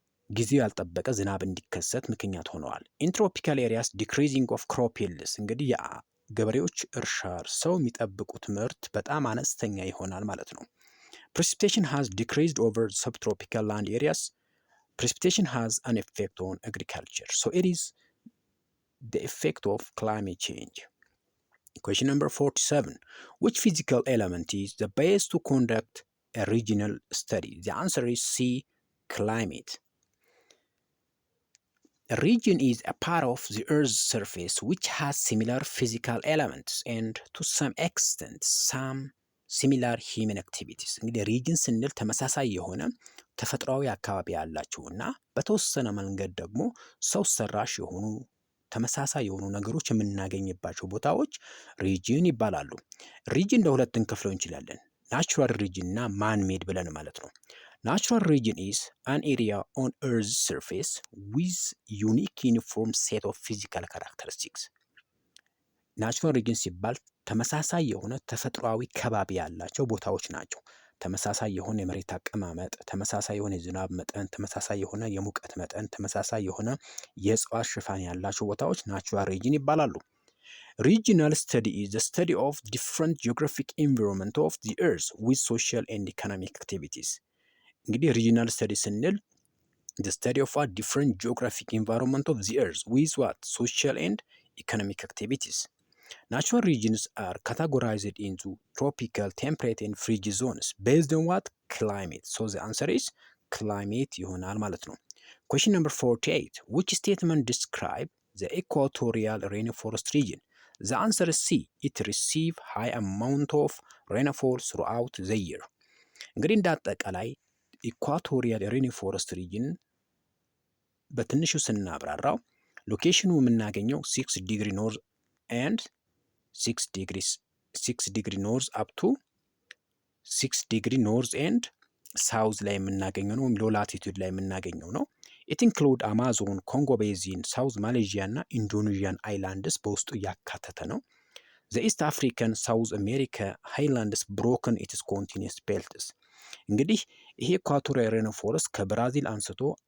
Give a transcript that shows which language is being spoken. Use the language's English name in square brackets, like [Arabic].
[Amharic] ጊዜው ያልጠበቀ ዝናብ እንዲከሰት ምክንያት ሆነዋል። [English] ኢን ትሮፒካል ኤሪያስ ዲክሪዚንግ ኦፍ ክሮፕ ይልድስ፣ [Amharic] እንግዲህ ገበሬዎች እርሻ እርሰው የሚጠብቁት ምርት በጣም አነስተኛ ይሆናል ማለት ነው። [English] precipitation has decreased over subtropical land areas. Precipitation has an effect on agriculture, so it is the effect of climate change. Question number 47. Which physical element is the best to conduct a regional study? The answer is C, climate. A region is a part of the Earth's surface which has similar physical elements and to some extent some similar human activities. [Amharic] እንግዲህ ሪጅን ስንል ተመሳሳይ የሆነ ተፈጥሯዊ አካባቢ ያላቸው እና በተወሰነ መንገድ ደግሞ ሰው ሰራሽ የሆኑ ተመሳሳይ የሆኑ ነገሮች የምናገኝባቸው ቦታዎች ሪጅን ይባላሉ። ሪጅን ለሁለት እንከፍለው እንችላለን፣ ናቹራል ሪጅን እና ማን ሜድ ብለን ማለት ነው። [English] Natural region is an area on Earth's surface with unique uniform set of physical characteristics. [Amharic] ናቹራል ሪጅን ሲባል ተመሳሳይ የሆነ ተፈጥሯዊ ከባቢ ያላቸው ቦታዎች ናቸው። ተመሳሳይ የሆነ የመሬት አቀማመጥ፣ ተመሳሳይ የሆነ የዝናብ መጠን፣ ተመሳሳይ የሆነ የሙቀት መጠን፣ ተመሳሳይ የሆነ የእጽዋት ሽፋን ያላቸው ቦታዎች ናቹራል ሪጅን ይባላሉ። [English] Regional study is the study of different geographic environment of the Earth with social and economic activities. [Amharic] እንግዲህ [English] ሪጂናል ስተዲ [Amharic] ስንል [English] the study of a different geographic environment of the earth with what social and economic activities. Natural regions are categorized into tropical, temperate and frigid zones based on what climate. So the answer is climate [Amharic] ይሆናል ማለት ነው። [English] Question number 48. Which statement describe the equatorial rainforest region? The answer is C. It receive high amount of rainfall throughout the year. [Amharic] እንግዲህ እንዳጠቃላይ ኢኳቶሪያል ሬንፎረስት ሪጅን በትንሹ ስናብራራው ሎኬሽኑ የምናገኘው 6 ዲግሪ ኖርዝ ኤንድ 6 ዲግሪ ኖርዝ አፕ ቱ 6 ዲግሪ ኖርዝ ኤንድ ሳውዝ ላይ የምናገኘው ነው፣ ወይም ሎ ላቲቱድ ላይ የምናገኘው ነው። [English] ኢት ኢንክሉድ [Amharic] አማዞን፣ ኮንጎ ቤዚን፣ ሳውዝ ማሌዥያ እና ኢንዶኔዥያን አይላንድስ በውስጡ እያካተተ ነው። [English] ዘ ኢስት አፍሪካን ሳውዝ አሜሪካ ሃይላንድስ ብሮከን ኢትስ ኮንቲኒየስ ቤልትስ። [Amharic] እንግዲህ ይሄ ኢኳቶሪያል ሬንፎረስት ከብራዚል አንስቶ